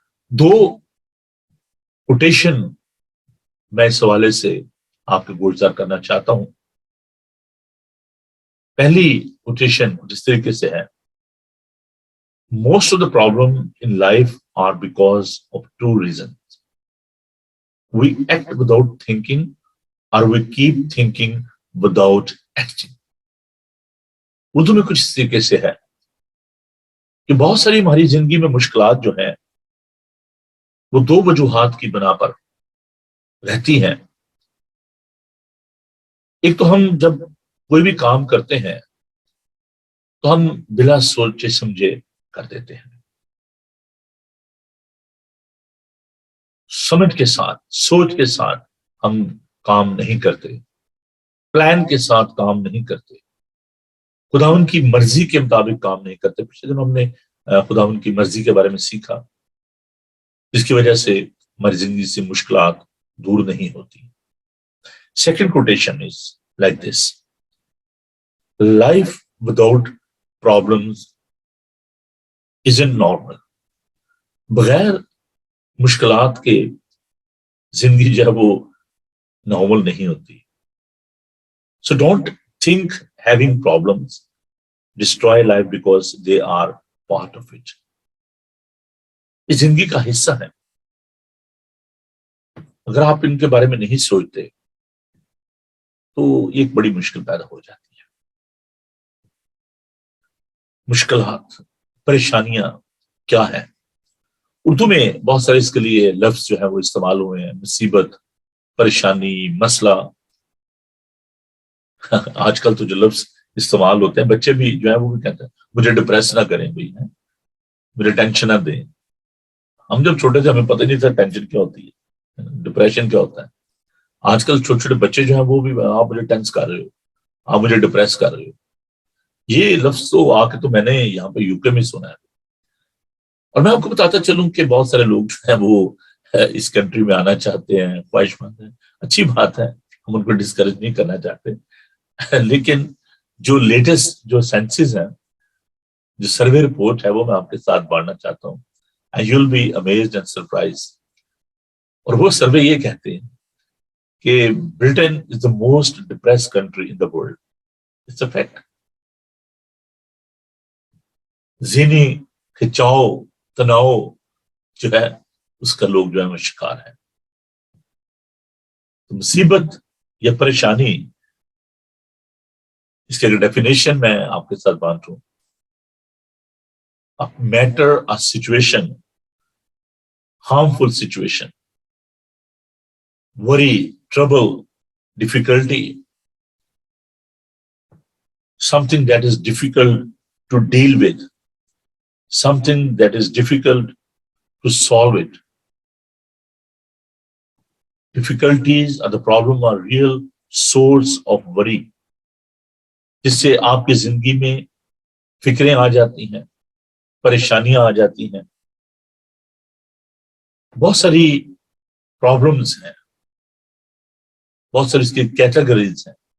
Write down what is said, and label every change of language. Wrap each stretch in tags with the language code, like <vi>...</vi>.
<ur>2 quotation میں اس حوالے سے آپ کو گزار کرنا چاہتا ہوں. پہلی کوٹیشن جس طریقے سے ہے،</ur> <en>Most of the problem in life are because of 2 reasons. we act without thinking or we keep thinking without acting.</en> <ur>Urdu میں کچھ اس طریقے سے ہے کہ بہت ساری ہماری زندگی میں مشکلات جو ہیں وہ دو وجوہات کی بنا پر رہتی ہیں. ایک تو ہم جب کوئی بھی کام کرتے ہیں تو ہم بلا سوچے سمجھے کر دیتے ہیں. سمجھ کے ساتھ سوچ کے ساتھ ہم کام نہیں کرتے, پلان کے ساتھ کام نہیں کرتے, خداوند کی مرضی کے مطابق کام نہیں کرتے. پچھلے دن ہم نے خداوند کی مرضی کے بارے میں سیکھا جس کی وجہ سے ہماری زندگی سے مشکلات دور نہیں ہوتی.</ur> <en>Second quotation is like this: life without problems isn't normal.</en> <ur>بغیر مشکلات کے زندگی جو ہے وہ نارمل نہیں ہوتی.</ur> <en>So don't think having problems destroy life because they are part of it.</en> <ur>یہ زندگی کا حصہ ہے. اگر آپ ان کے بارے میں نہیں سوچتے تو ایک بڑی مشکل پیدا ہو جاتی ہے. مشکلات, پریشانیاں کیا ہیں؟ اردو میں بہت سارے اس کے لیے لفظ جو ہے وہ استعمال ہوئے ہیں: مصیبت, پریشانی, مسئلہ. آج کل تو جو لفظ استعمال ہوتے ہیں بچے بھی جو ہے وہ بھی کہتے ہیں مجھے ڈپریس نہ کریں بھائی, مجھے ٹینشن نہ دیں. ہم جب چھوٹے تھے ہمیں پتہ نہیں تھا ٹینشن کیا ہوتی ہے, ڈپریشن کیا ہوتا ہے. آج کل چھوٹے چھوٹے بچے جو ہیں وہ بھی آپ مجھے ٹینس کر رہے ہو, آپ مجھے ڈپریس کر رہے ہو. یہ لفظ تو آ کے تو میں نے یہاں پہ یو کے میں سنا ہے. اور میں آپ کو بتاتا چلوں کہ بہت سارے لوگ جو ہیں وہ اس کنٹری میں آنا چاہتے ہیں, خواہش مند ہیں, اچھی بات ہے, ہم ان کو ڈسکریج نہیں کرنا چاہتے. لیکن جو لیٹسٹ جو سینسز ہیں, جو سروے رپورٹ ہے وہ میں آپ کے ساتھ بانٹنا چاہتا ہوں.</ur> <en>And you'll be amazed and surprised.</en> <ur>اور وہ سروے یہ کہتے ہیں کہ برٹن</ur> <en>is the most depressed country in the world. It's a fact.</en> <ur>ذہنی کھچاؤ, تناؤ جو ہے اس کا لوگ جو ہے وہ شکار ہے. مصیبت یا پریشانی, اس کے ڈیفینیشن میں آپ کے ساتھ بانٹوں:</ur> <en>a matter, a situation, harmful situation, worry, trouble, difficulty, something that is difficult to deal with, something that is difficult to solve it. Difficulties or the problem are real source of worry,</en> <ur>جس سے آپ کی زندگی میں فکریں آ جاتی ہیں, پریشانیاں آ جاتی ہیں. بہت ساری پرابلمس ہیں, بہت ساری اس کی کیٹیگریز ہیں.</ur>